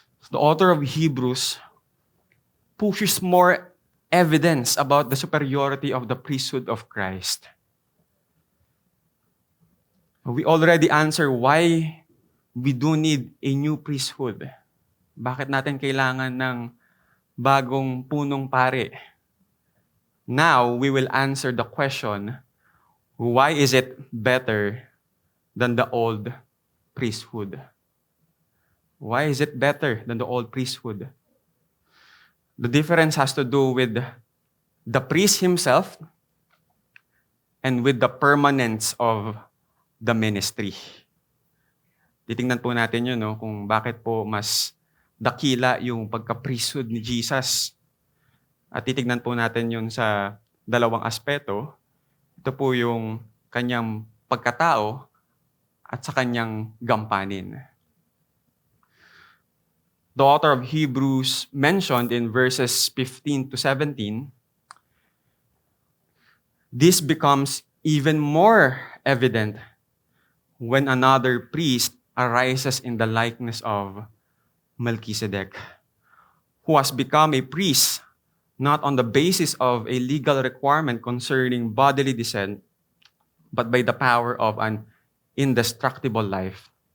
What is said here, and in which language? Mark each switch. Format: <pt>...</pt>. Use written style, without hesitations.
<en>The author of Hebrews pushes more evidence about the superiority of the priesthood of Christ. We already answered why we do need a new priesthood.</en> <tl>Bakit natin kailangan ng bagong punong pari?</tl> <en>Now, we will answer the question, why is it better than the old priesthood? Why is it better than the old priesthood? The difference has to do with the priest himself and with the permanence of the ministry.</en> <tl>Titingnan po natin yun, kung bakit po mas dakila yung pagka-priesthood ni Jesus. At titignan po natin yun sa dalawang aspeto. Ito po yung kanyang pagkatao at sa kanyang gampanin.</tl> <en>The author of Hebrews mentioned in verses 15 to 17, this becomes even more evident when another priest arises in the likeness of Melchizedek, who has become a priest not on the basis of a legal requirement concerning bodily descent, but by the power of an indestructible life.</en>